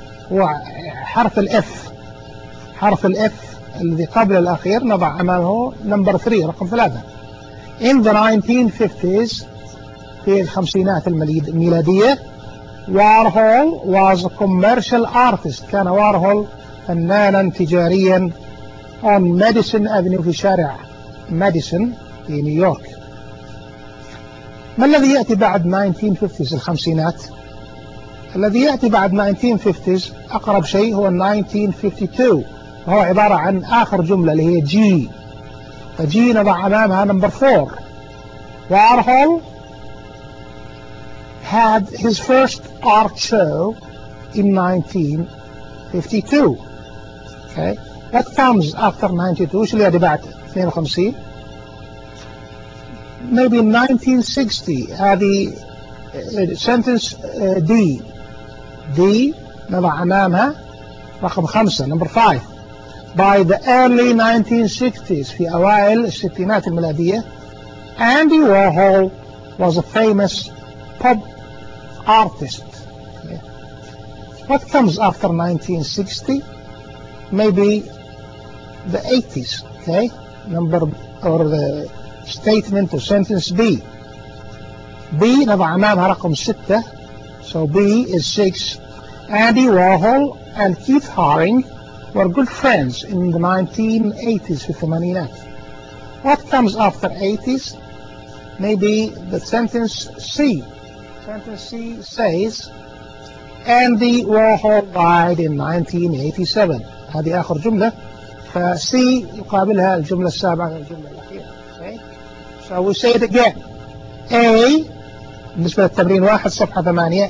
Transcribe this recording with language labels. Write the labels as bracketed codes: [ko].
[ar] وحرف الإف، حرف الإف الذي قبل الأخير نضع أمامه [en] number 3، [ar] رقم 3. [en] In the 1950s، [ar] في الخمسينات الميلادية، [en] Warhol was a commercial artist، [ar] كان Warhol فنانا تجاريا، [en] on Madison Avenue، [ar] في شارع Madison في نيويورك. ما الذي يأتي بعد 1950s، الخمسينات؟ الذي يأتي بعد 1950s أقرب شيء هو 1952، وهو عبارة عن آخر جملة اللي هي جي، فجي نضع أمامها [en] number 4. Warhol had his first art show in 1952. Okay. What comes after 92? [ar] شو اللي يأتي بعد 52؟ [en] Maybe 1960. [ar] هذه sentence D. D نضع أمامها رقم 5، [en] number 5. By the early 1960s، [ar] في أوائل الستينات الميلادية، [en] Andy Warhol was a famous pop artist. What comes after 1960? Maybe the 80s. Okay, number or the statement or sentence B. [ar] B نضع أمامها رقم 6. [en] So B is 6. Andy Warhol and Keith Haring were good friends in the 1980s. [ar] في الثمانينات. [en] What comes after 80s? Maybe the sentence C. Sentence C says Andy Warhol died in 1987. [ar] هذه آخر جملة. ف C يقابلها الجملة السابعة من الجملة الأخيرة. [en] Okay. So we say it again. [ar] A بالنسبة للتمرين واحد صفحة 8.